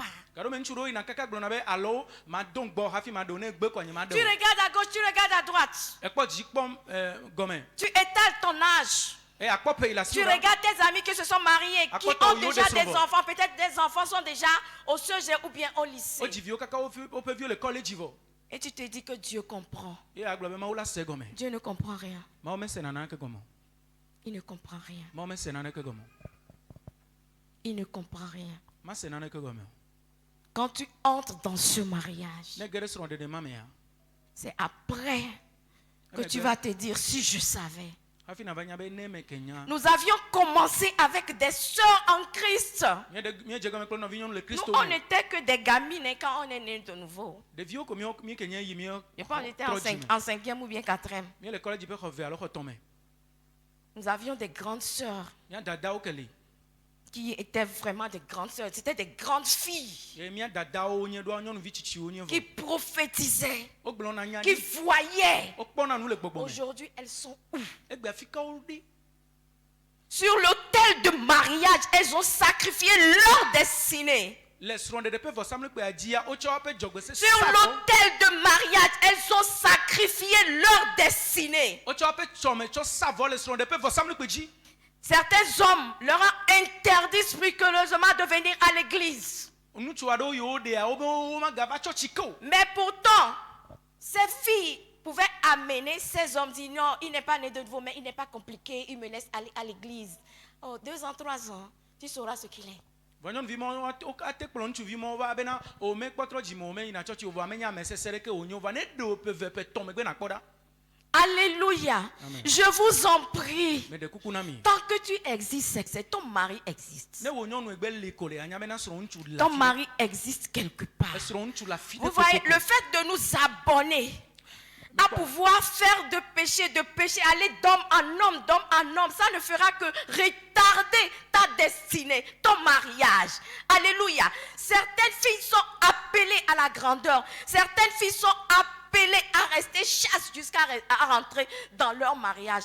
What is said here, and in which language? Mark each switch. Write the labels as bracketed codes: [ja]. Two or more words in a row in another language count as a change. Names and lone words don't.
[fr] Tu regardes à gauche, tu regardes à droite. Tu étales ton âge. Tu regardes tes amis qui se sont mariés, qui ont déjà des enfants. Peut-être des enfants sont déjà au CEG ou bien au lycée. Et tu te dis que Dieu comprend. [ee] Et aglo be mawu la se gɔme. [fr] Dieu ne comprend rien. [ee] Mawu me se naneke gɔme. [fr] Il ne comprend rien. [ee] Mawu me se naneke gɔme. [fr] Il ne comprend rien. [ee] Ma se naneke gɔme. [fr] Quand tu entres dans ce mariage, [ee] Ne ge ɖe srɔ̃ɖeɖe ma mea. [fr] c'est après que tu vas te dire si je savais. [ee] Hafi na va nya be ne me kenya. [fr] Nous avions commencé avec des sœurs en Christ. [ee] Mie dze gɔme kple nɔvi nyɔnu le [fr] Nous, [ee] Kristo [fr] on [ee] me. [fr] n'était que des gamines hein, quand on est né de nouveau. [ee] Ɖeviwo ko mie kenya yi mie. [fr] Je pense qu'on était en cinquième ou bien quatrième. [ee] Mie le kɔlɛdzi ƒe xɔ ve alo xɔ tɔ̃ me. [fr] Nous avions des grandes sœurs [ee] Mia dadawo ke li. [fr] qui étaient vraiment des grandes sœurs. C'était des grandes filles [ee] Ye mia dadawo nye ɖoa nyɔnuvi tsitsiwo nye [fr] qui [ee] vɔ. [fr] prophétisaient, [ee] Wo gblɔna nya [fr] qui [ee] ɖi. [fr] voyaient. [ee] Wo kpɔna nu le gbɔgbɔ me. [fr] Aujourd'hui, elles sont où? [ee] Egbe afi kawo ɖi. [fr] Sur l'autel de mariage, elles ont sacrifié leur destinée. [ee] Le srɔ̃ɖeɖe ƒe vɔsamlikpea dzia wotsɔ woƒe dzɔgbese [fr] Sur [ee] sa vɔ. [fr] l'autel de mariage, elles ont sacrifié leur destinée. [ee] Wotsɔ woƒe tsɔme tsɔ sa vɔ le srɔ̃ɖeɖe ƒe vɔsamlikpe dzi. [fr] Certains hommes leur ont interdit scrupuleusement de venir à l'église. [ee] Ŋutsu aɖewo yiwo ɖea wobe womagava tsɔ tsike o. [fr] Mais pourtant, ces filles pouvaient amener ces hommes, dire non, il n'est pas né de nouveau, mais il n'est pas compliqué, il me laisse aller à l'église. Oh, 2 ans, 3 ans, tu sauras ce qu'il est. [ee] Vɔ nyɔnuvi ma ate kplɔ ŋutsuvi ma va bena o me kpɔtrɔ dzime o me yina tsɔtsi o va me nya ame sese ɖeke o nyo va ne ɖe o ƒe ve ƒe tɔ̃ megbe nakpɔ ɖa. [fr] Alléluia. Amen. Je vous en prie. [ee] Me ɖe kuku na mi. [fr] Tant que tu existes, c'est que ton mari existe. [ee] Ne wo nyɔnu egbe li ko le anya bena srɔ̃ ŋutsu le [fr] Ton [ee] afi ɖe. [fr] mari existe quelque part. [ee] Srɔ̃ ŋutsu le afi [fr] Vous [ee] ɖe [fr] voyez, [ee] kokoko. [fr] le fait de nous abonner à pouvoir faire de péché, aller d'homme en homme, ça ne fera que retarder ta destinée, ton mariage. Alléluia. Certaines filles sont appelées à la grandeur. Certaines filles sont appelées à rester chasses jusqu'à rentrer dans leur mariage.